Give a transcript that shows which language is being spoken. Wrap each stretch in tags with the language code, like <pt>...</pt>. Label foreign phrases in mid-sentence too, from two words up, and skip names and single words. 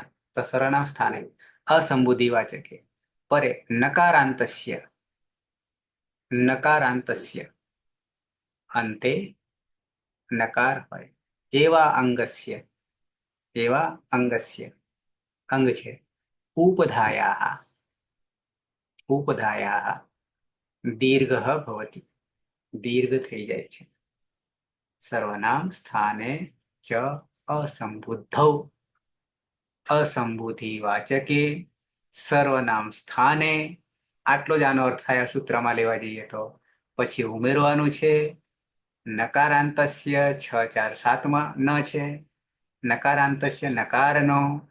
<gu>તો</gu> <sa>સર્વનામ સ્થાને અસંબુદ્ધિ વાચકે પરે નકારાંતસ્ય</sa> <gu>અંતે નકાર હોય એવા અંગસ્ય અંગ છે उपधायाः</gu> <sa>उपधायाः दीर्घः भवति दीर्घ</sa> <gu>થઈ જાય છે</gu> <sa>સર્વનામ સ્થાને ચ અસંબુદ્ધૌ અસંબુદ્ધિવાચકે સર્વનામ સ્થાને</sa> <gu>આટલો જ આનો અર્થ થાય સૂત્રમાં લેવા જઈએ તો પછી ઉમેરવાનું છે નકારાંતસ્ય 6 4 7 માં ન છે નકારાંતસ્ય નકારનો</gu>